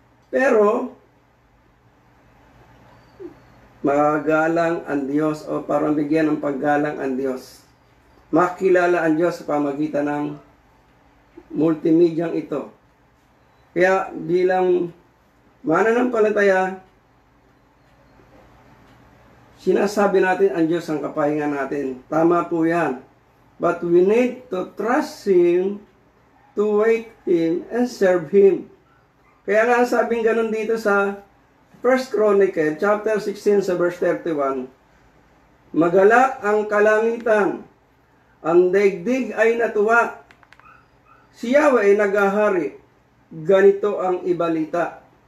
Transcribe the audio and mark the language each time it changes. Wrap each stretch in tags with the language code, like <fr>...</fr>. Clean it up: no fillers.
<tl>Pero, magalang ang Diyos o parang bigyan ng paggalang ang Diyos. Makilala ang Diyos sa pamagitan ng multimedia ito. Kaya bilang mananampalataya, sinasabi natin ang Diyos ang kapahingan natin. Tama po yan.</tl> <en>But we need to trust Him, to wait Him, and serve Him.</en> <tl>Kaya nga sabing ganun dito sa 1 Chronicle, chapter 16, sa verse 31, magalak ang kalangitan, ang daigdig ay natuwa, si Yahweh ay naghahari, ganito ang ibalita.</tl>